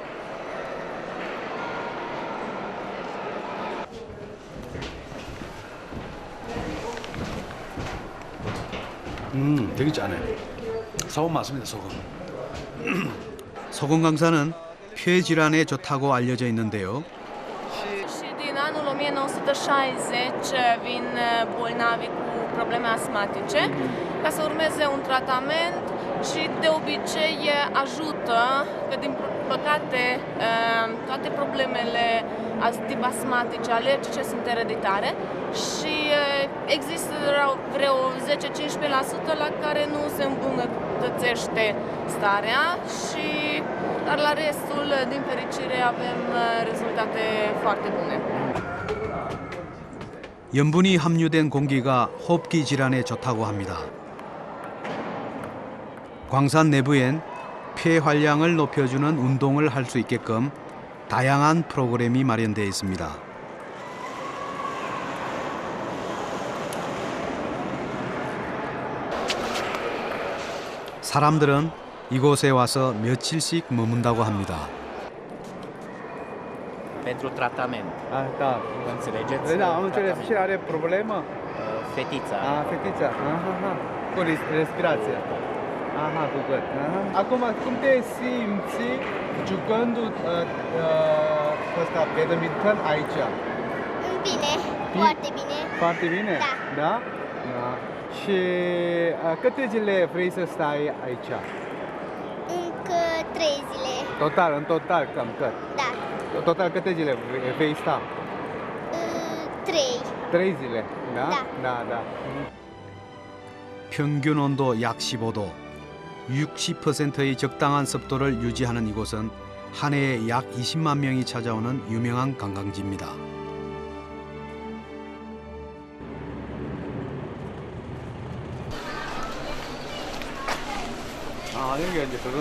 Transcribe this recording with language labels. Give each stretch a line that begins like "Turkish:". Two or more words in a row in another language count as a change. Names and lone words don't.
Korean: 되게 짜네. 소금 맞습니다, 소금. 소금강산은 폐 질환에 좋다고 알려져 있는데요.
Romanian: Și din anul 1960 vin bolnavi cu probleme asmatice ca să urmeze un tratament și de obicei ajută, că din păcate toate problemele tip asmatice, alergice sunt ereditare și există vreo 10-15% la care nu se îmbunătățește starea și dar la restul, din fericire, avem rezultate foarte bune.
Korean: 염분이 함유된 공기가 호흡기 질환에 좋다고 합니다. 광산 내부엔 폐 활량을 높여주는 운동을 할 수 있게끔 다양한 프로그램이 마련되어 있습니다. 사람들은 이곳에 와서 며칠씩 머문다고 합니다.
Romanian: Pentru tratament. Da. Înțelegeți? Da, am înțeles. Și are problemă? Fetița. Fetița. Cu respirație. Cu gât. Acum, cum te simți jucând ăsta badminton aici? Bine, foarte bine. Foarte bine? Da? Și câte zile vrei să stai aici? Încă 3 zile. În total, cam cât? Da. Total câte zile vei sta? 3. 3 zile, da? Da.
Korean: 평균 온도 약 15도, 60%의 적당한 습도를 유지하는 이곳은 한 해에 약 20만 명이 찾아오는 유명한 관광지입니다. 여기가 이제 그거네.